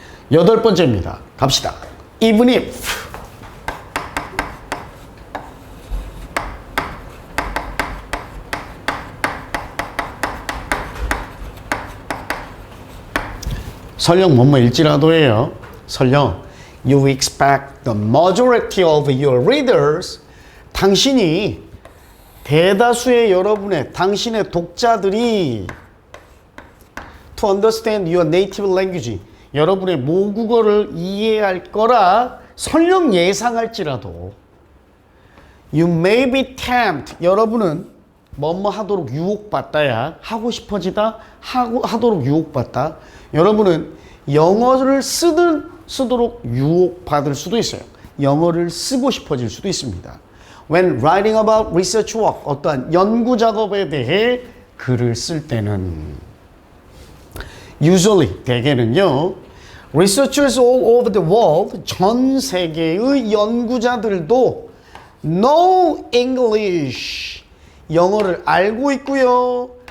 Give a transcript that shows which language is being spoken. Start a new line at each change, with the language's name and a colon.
Korean: 8번째입니다. 갑시다.
English: Even if
Korean: 설령 뭐뭐일지라도예요. 설령
English: you expect the majority of your readers,
Korean: 당신이 대다수의 여러분의 당신의 독자들이
English: to understand your native language,
Korean: 여러분의 모국어를 이해할 거라 설령 예상할지라도
English: you may be tempted,
Korean: 여러분은 뭐뭐 하도록 유혹받다야. 하고 싶어지다. 하도록 유혹받다. 여러분은 영어를 쓰도록 유혹받을 수도 있어요. 영어를 쓰고 싶어질 수도 있습니다.
English: When writing about research work,
Korean: 어떠한 연구 작업에 대해 글을 쓸 때는
English: usually,
Korean: 대개는요,
English: researchers all over the world,
Korean: 전 세계의 연구자들도
English: know English,
Korean: 영어를 알고 있고요.